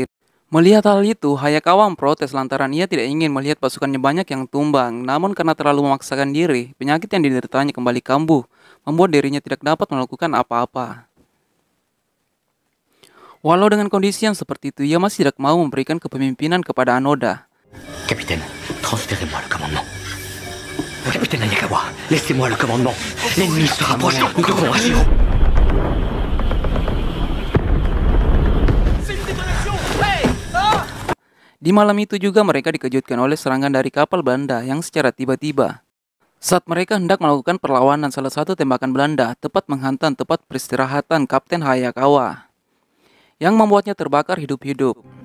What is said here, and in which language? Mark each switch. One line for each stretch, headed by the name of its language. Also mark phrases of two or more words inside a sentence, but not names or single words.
Indonesian: Melihat hal itu, Hayakawa memprotes lantaran ia tidak ingin melihat pasukannya banyak yang tumbang. Namun karena terlalu memaksakan diri, penyakit yang dideritanya kembali kambuh, membuat dirinya tidak dapat melakukan apa-apa. Walau dengan kondisi yang seperti itu, ia masih tidak mau memberikan kepemimpinan kepada Anoda.
French: Capitaine, transférez-moi le commandement. Capitaine Hayakawa, laissez-moi le commandement. L'ennemi se rapproche, nous devons agir.
Indonesian: Di malam itu juga mereka dikejutkan oleh serangan dari kapal Belanda yang secara tiba-tiba. Saat mereka hendak melakukan perlawanan, salah satu tembakan Belanda tepat menghantam tempat peristirahatan Kapten Hayakawa, yang membuatnya terbakar hidup-hidup.